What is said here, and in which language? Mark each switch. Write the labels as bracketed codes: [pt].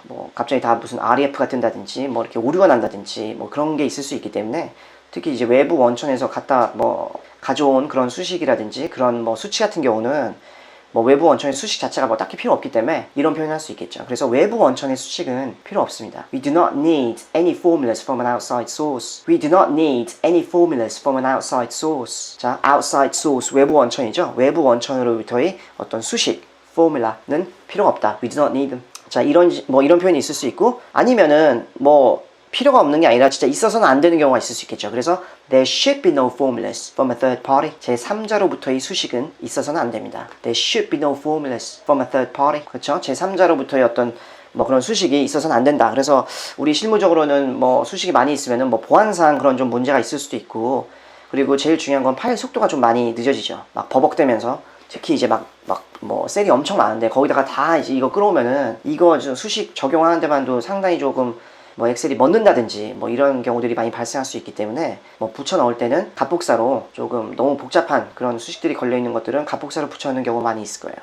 [ko] 뭐 갑자기 다 무슨 REF가 뜬다든지 뭐 이렇게 오류가 난다든지 뭐 그런 게 있을 수 있기 때문에, 특히 이제 외부 원천에서 가져온 그런 수식이라든지 그런 뭐 수치 같은 경우는 뭐 외부 원천의 수식 자체가 뭐 딱히 필요 없기 때문에 이런 표현을 할 수 있겠죠. 그래서 외부 원천의 수식은 필요 없습니다. [en] We do not need any formulas from an outside source. We do not need any formulas from an outside source. [ko] 자, outside source, 외부 원천이죠. 외부 원천으로부터의 어떤 수식, 포뮬라는 필요가 없다. [en] We do not need them. [ko] 자, 이런 표현이 있을 수 있고, 아니면은 뭐 필요가 없는 게 아니라 진짜 있어서는 안 되는 경우가 있을 수 있겠죠. [en] 그래서 there should be no formulas from a third party. [ko] 제3자로부터의 수식은 있어서는 안 됩니다. [en] There should be no formulas from a third party. [ko] 그렇죠? 제3자로부터의 어떤 뭐 그런 수식이 있어서는 안 된다. 그래서 우리 실무적으로는 뭐 수식이 많이 있으면은 뭐 보안상 그런 좀 문제가 있을 수도 있고, 그리고 제일 중요한 건 파일 속도가 좀 많이 늦어지죠. 막 버벅대면서. 특히 이제 뭐 셀이 엄청 많은데 거기다가 다 이제 이거 끌어오면은 이거 좀 수식 적용하는 데만도 상당히 조금 뭐 엑셀이 멎는다든지 뭐 이런 경우들이 많이 발생할 수 있기 때문에 뭐 붙여 넣을 때는 값복사로, 조금 너무 복잡한 그런 수식들이 걸려 있는 것들은 값복사로 붙여 넣는 경우가 많이 있을 거예요.